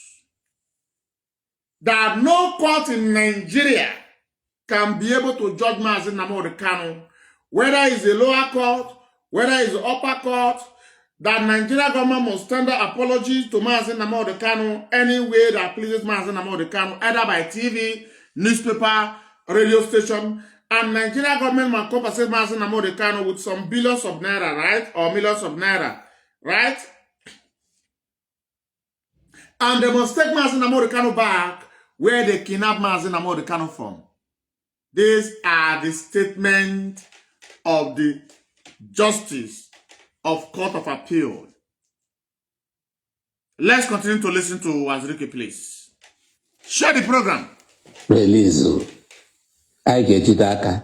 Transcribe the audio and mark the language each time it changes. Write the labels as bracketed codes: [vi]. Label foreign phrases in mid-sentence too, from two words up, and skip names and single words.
[en] that no court in Nigeria can be able to judge Mazi Nnamdi Kanu, whether it's a lower court, whether it's the upper court, that Nigeria government must tender apologies to Mazi Nnamdi Kanu any way that pleases Mazi Nnamdi Kanu, either by TV, newspaper, radio station, and Nigeria government must compensate Mazi Nnamdi Kanu with some billions of naira, right? Or millions of naira, right? And they must take Mazi Nnamdi Kanu back where they kidnapped Mazi Nnamdi Kanu from. These are the statements of the Justice of Court of Appeal. Let's continue to listen to Wazirike, please. Share the program. Release. I get you that.